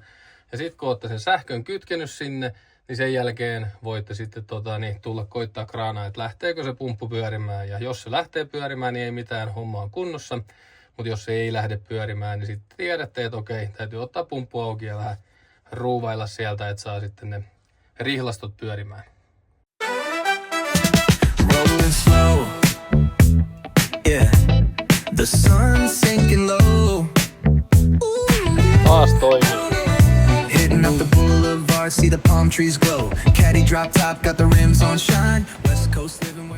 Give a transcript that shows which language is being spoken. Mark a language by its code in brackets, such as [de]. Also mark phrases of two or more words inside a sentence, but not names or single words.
[fi] Ja sitten kun olette sen sähkön kytkenyt sinne, niin sen jälkeen voitte sitten tulla koittaa kraanaa, että lähteekö se pumppu pyörimään. Ja jos se lähtee pyörimään, niin ei mitään, homma on kunnossa. Mutta jos se ei lähde pyörimään, niin sitten tiedätte, että okei, täytyy ottaa pumppu auki ja vähän ruuvailla sieltä, että saa sitten ne rihlastot pyörimään. [en] Rolling slow, yeah. The sun's sinking low. [fi] Taas toimii. [en] Hitting up the boulevard, see the palm trees glow. Caddy drop top, got the rims on shine. West Coast living.